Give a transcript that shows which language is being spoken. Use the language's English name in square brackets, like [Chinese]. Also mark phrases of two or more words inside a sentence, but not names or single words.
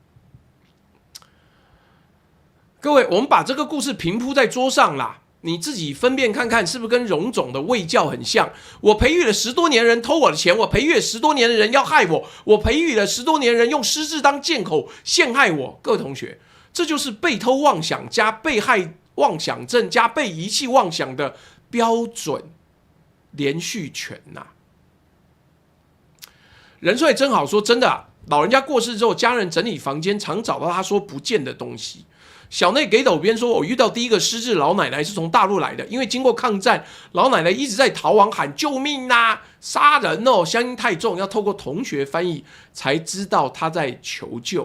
[Chinese] 各位，我們把這個故事平鋪在桌上啦，你自己分辨看看，是不是跟榮總的衛教很像？我培育了10多年人偷我的錢，我培育了10多年的人要害我，我培育了10多年人用失智當借口陷害我。各位同學，這就是被偷妄想加被害妄想症加被遺棄妄想的標準連續拳吶。任帥真好說，真的啊，老人家過世之後，家人整理房間，常找到他說不見的東西。小內給斗邊說，我遇到第一個失智老奶奶是從大陸來的，因為經過抗戰，老奶奶一直在逃亡喊救命啊，殺人哦，鄉音太重，要透過同學翻譯才知道她在求救。